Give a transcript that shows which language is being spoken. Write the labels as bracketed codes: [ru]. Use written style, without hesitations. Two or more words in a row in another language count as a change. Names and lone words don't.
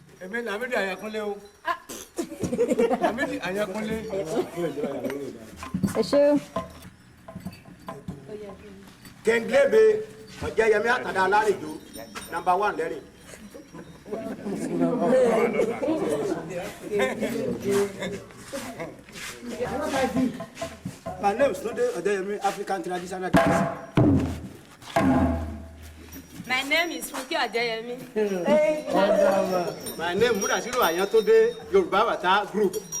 [yo] èmi Làmídì Àyánkúnlé o. Làmídì Àyánkúnlé. ẹ ṣé. Kẹ́ńgélébé Ọ̀jẹ̀yẹmí Àtàndá Alárèjò number 1 lẹ́rìn. [en] My name is Sunday Ọ̀jẹ̀yẹmí, African traditional dance. My name is Funke Adeyemi. My name Mudasiru Àyántúndé, Yorùbá Bàtá group.